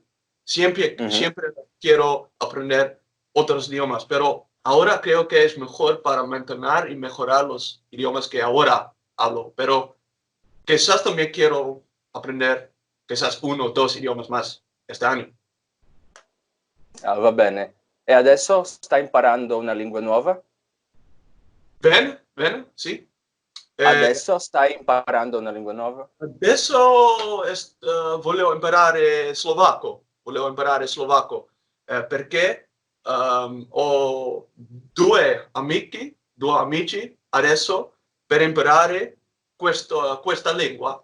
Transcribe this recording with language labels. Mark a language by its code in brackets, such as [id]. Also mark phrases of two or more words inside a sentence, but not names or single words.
[es] Siempre quiero aprender otros idiomas, pero ahora creo que es mejor para mantener y mejorar los idiomas que ahora hablo. Pero quizás también quiero aprender quizás 1 o 2 idiomas más este año. [it] Va bene. E adesso stai imparando una lingua nuova? Bene, sì. Adesso stai imparando una lingua nuova? Adesso voglio imparare slovacco. Perché ho due amici adesso per imparare questa lingua.